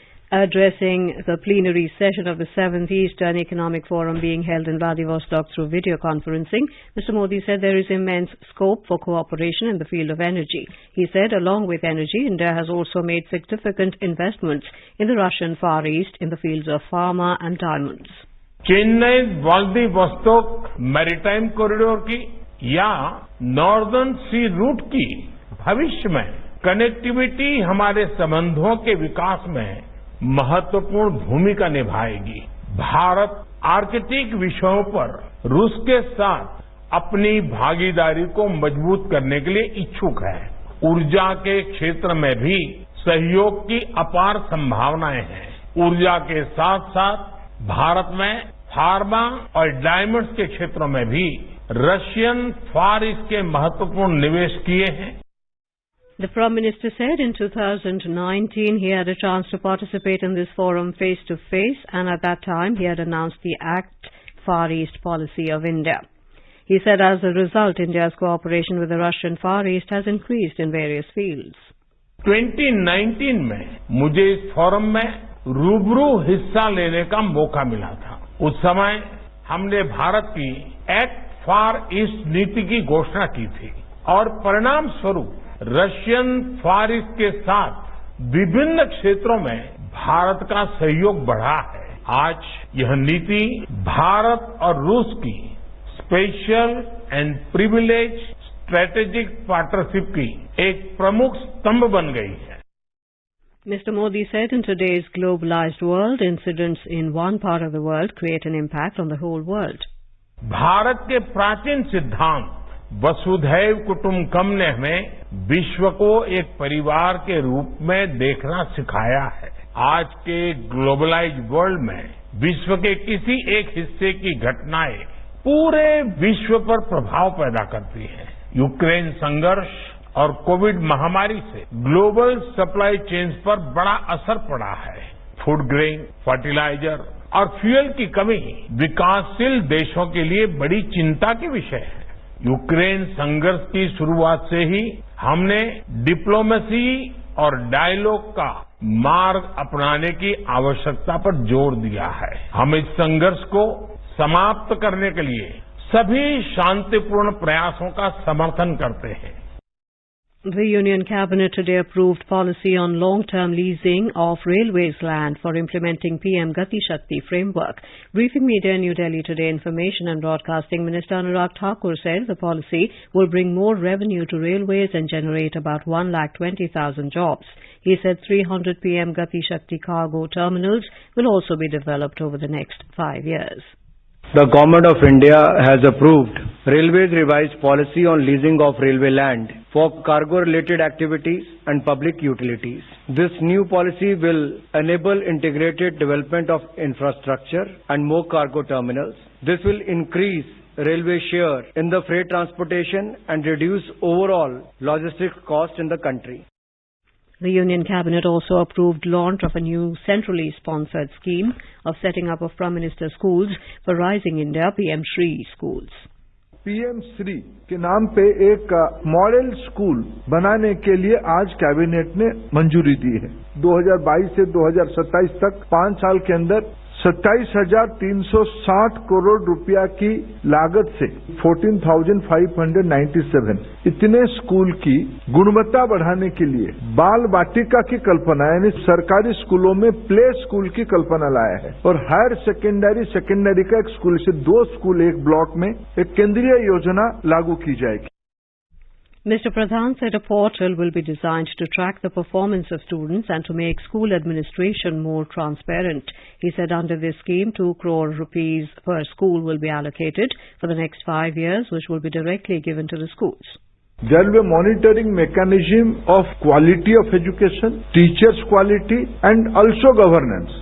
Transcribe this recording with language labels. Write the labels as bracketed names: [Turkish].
[English] Addressing the plenary session of the 7th Eastern Economic Forum being held in Vladivostok through video conferencing, Mr. Modi said there is immense scope for cooperation in the field of energy. He said along with energy, India has also made significant investments in the Russian Far East in the fields of pharma and diamonds. [Hindi] Chennai Vladivostok maritime corridor की या northern सी root की भविष्य में connectivity हमारे संबंधों के विकास में महत्वपूर्ण भूमिका निभाएगी। भारत आर्कटिक विषयों पर रूस के साथ अपनी भागीदारी को मजबूत करने के लिए इच्छुक है। ऊर्जा के क्षेत्र में भी सहयोग की अपार संभावनाएं हैं। ऊर्जा के साथ साथ भारत में फार्मा और डायमंड्स के क्षेत्रों में भी रशियन फार ईस्ट के महत्वपूर्ण निवेश किए हैं। [English] The Prime Minister said in 2019 he had a chance to participate in this forum face-to-face, and at that time he had announced the Act Far East policy of India. He said as a result, India's cooperation with the Russian Far East has increased in various fields. [Hindi] 2019 में मुझे इस forum में रूबरू हिस्सा लेने का मौका मिला था। उस समय हमने भारत की एक्ट फार ईस्ट नीति की घोषणा की थी और परिणाम स्वरूप रशियन फार ईस्ट के साथ विभिन्न क्षेत्रों में भारत का सहयोग बढ़ा है। आज यह नीति भारत और रूस की special and privilege strategic partnership की एक प्रमुख स्तंभ बन गई है। [English] Mr. Modi said in today's globalized world, incidents in one part of the world create an impact on the whole world. [Hindi] Bharat के प्राचीन सिद्धांत वसुधैव कुटुंबकम ने हमें विश्व को एक परिवार के रूप में देखना सिखाया है। आज के ग्लोबलाइज्ड वर्ल्ड में विश्व के किसी एक हिस्से की घटनाएं पूरे विश्व पर प्रभाव पैदा करती हैं। यूक्रेन संघर्ष और कोविड महामारी से ग्लोबल सप्लाई चेन्स पर बड़ा असर पड़ा है। फूड ग्रेन, फर्टिलाइजर और फ्यूल की कमी विकासशील देशों के लिए बड़ी चिंता के विषय है। यूक्रेन संघर्ष की शुरुआत से ही हमने डिप्लोमेसी और डायलॉग का मार्ग अपनाने की आवश्यकता पर जोर दिया है। हम इस संघर्ष को समाप्त करने के लिए सभी शांतिपूर्ण प्रयासों का समर्थन करते हैं। [English] The Union Cabinet today approved policy on long-term leasing of railways land for implementing PM Gati Shakti framework. Briefing media in New Delhi today, Information and Broadcasting Minister Anurag Thakur said the policy will bring more revenue to railways and generate about 1,20,000 jobs. He said 300 PM Gati Shakti cargo terminals will also be developed over the next 5 years. The Government of India has approved Railways revised policy on leasing of railway land for cargo-related activities and public utilities. This new policy will enable integrated development of infrastructure and more cargo terminals. This will increase railway share in the freight transportation and reduce overall logistics cost in the country. The Union Cabinet also approved launch of a new centrally sponsored scheme of setting up of Prime Minister schools for Rising India PM Shri schools. [Hindi] PM Shri के नाम पे एक model school बनाने के लिए आज cabinet ने मंजूरी दी है। 2022 से 2027 तक 5 साल के अंदर 27,360 करोड़ रुपया की लागत से 14,597 इतने स्कूल की गुणवत्ता बढ़ाने के लिए बाल वाटिका की कल्पना यानी सरकारी स्कूलों में प्ले स्कूल की कल्पना लाया है और हायर सेकेंडरी का एक स्कूल से 2 स्कूल एक ब्लॉक में एक केंद्रीय योजना लागू की जाएगी। [English] Mr. Pradhan said a portal will be designed to track the performance of students and to make school administration more transparent. He said under this scheme, 2 crore rupees per school will be allocated for the next 5 years, which will be directly given to the schools. There will be a monitoring mechanism of quality of education, teachers' quality, and also governance.